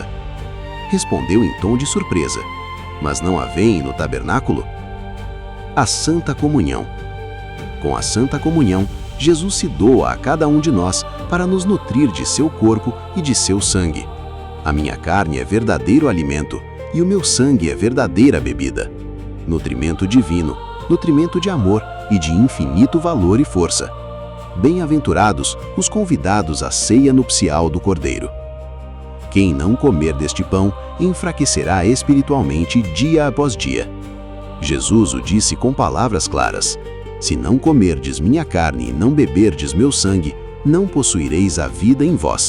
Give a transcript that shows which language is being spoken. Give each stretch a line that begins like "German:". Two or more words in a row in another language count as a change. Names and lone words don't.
Portuguese: Respondeu em tom de surpresa: mas não a veem no tabernáculo? A Santa Comunhão. Com a Santa Comunhão, Jesus se doa a cada um de nós para nos nutrir de seu corpo e de seu sangue. A minha carne é verdadeiro alimento e o meu sangue é verdadeira bebida. Nutrimento divino, nutrimento de amor e de infinito valor e força. Bem-aventurados os convidados à ceia nupcial do Cordeiro. Quem não comer deste pão enfraquecerá espiritualmente dia após dia. Jesus o disse com palavras claras: se não comerdes minha carne e não beberdes meu sangue, não possuireis a vida em vós.